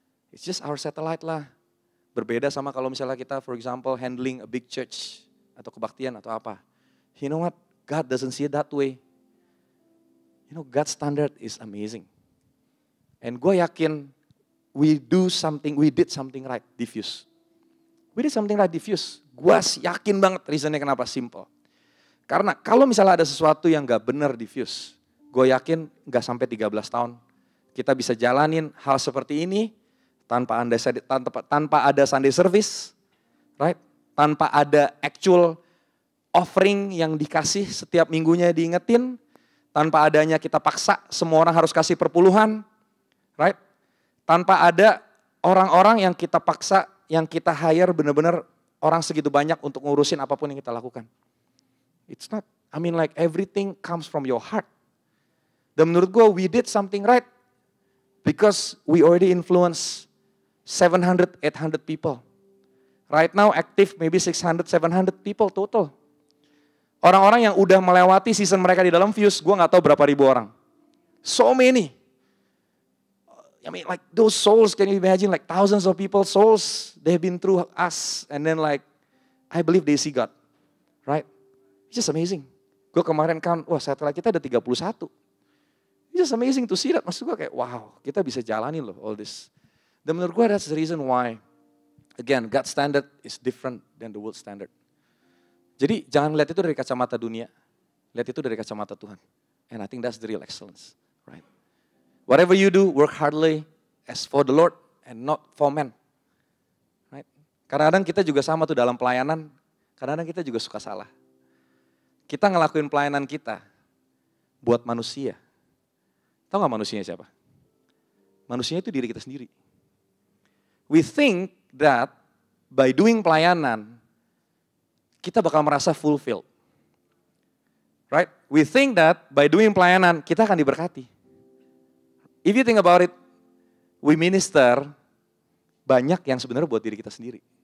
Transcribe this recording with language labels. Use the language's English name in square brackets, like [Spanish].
[English] It's just our satellite lah. [Indonesian] Berbeda sama kalau misalnya kita [English] for example handling a big church [Indonesian] atau kebaktian atau apa. [English] You know what, God doesn't see it that way. God's standard is amazing. And [Indonesian] gue yakin [English] we did something right di Fuse. We did something right di Fuse. [Indonesian] Gue yakin banget reasonnya kenapa simple. Karena kalau misalnya ada sesuatu yang gak benar di Fuse, gue yakin gak sampai 13 tahun. Kita bisa jalanin hal seperti ini tanpa ada Sunday service, right? Tanpa ada actual offering yang dikasih setiap minggunya diingetin. Tanpa adanya kita paksa semua orang harus kasih perpuluhan, right? Tanpa ada orang-orang yang kita paksa, yang kita hire benar-benar orang segitu banyak untuk ngurusin apapun yang kita lakukan. [English] It's not, like everything comes from your heart. [Indonesian] Dan menurut gue [English] we did something right because we already influence 700, 800 people. Right now active maybe 600, 700 people total. [Indonesian] Orang-orang yang udah melewati season mereka di dalam Fuse, gue gak tahu berapa ribu orang. [English] So many. Like those souls, can you imagine like thousands of people, souls, they've been through us. And then like, I believe they see God. Right? It's just amazing. [Indonesian] Gue kemarin kan, setelah kita ada 31. [English] It's just amazing to see that. [Indonesian] Maksud gue kayak, wow, kita bisa jalanin loh [English] all this. [Indonesian] Dan menurut gue [English] that's the reason why, again, God's standard is different than the world standard. [Indonesian] Jadi jangan lihat itu dari kacamata dunia, lihat itu dari kacamata Tuhan. [English] And I think that's the real excellence, right? Whatever you do, work hardly as for the Lord and not for men. [Indonesian] Right? Kadang-kadang kita juga sama tuh dalam pelayanan, kadang-kadang kita juga suka salah. Kita ngelakuin pelayanan kita buat manusia. Tahu gak manusianya siapa? Manusianya itu diri kita sendiri. [English] We think that by doing pelayanan, [Indonesian] kita bakal merasa [English] fulfilled. Right? We think that by doing pelayanan, [Indonesian] kita akan diberkati. [English] If you think about it, we minister [Indonesian] banyak yang sebenarnya buat diri kita sendiri.